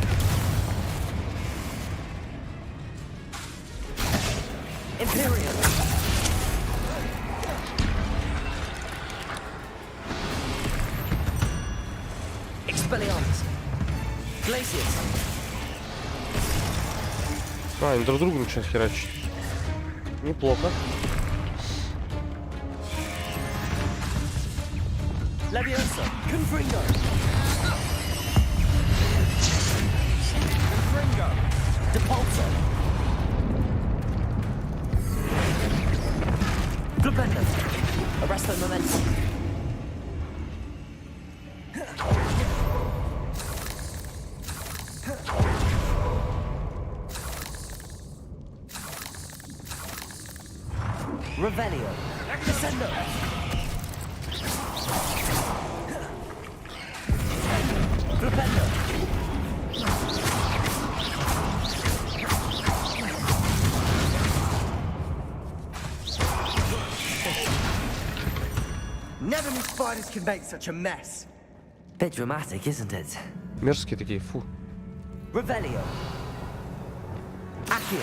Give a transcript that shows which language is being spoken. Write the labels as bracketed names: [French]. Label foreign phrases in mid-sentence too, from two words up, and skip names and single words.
[Russian] Imperial. Expelliarmus. Glacius. А, они друг друга начинают херачить. Неплохо. Levioso. Confringo. Confringo. Depulso. Flipendo. Arresto momentum. Revelio. Descendo. Flipendo. [English] Never knew spiders could make such a mess. Bit dramatic, isn't it? [Russian] Мерзкие такие, фу. Revelio. Accio.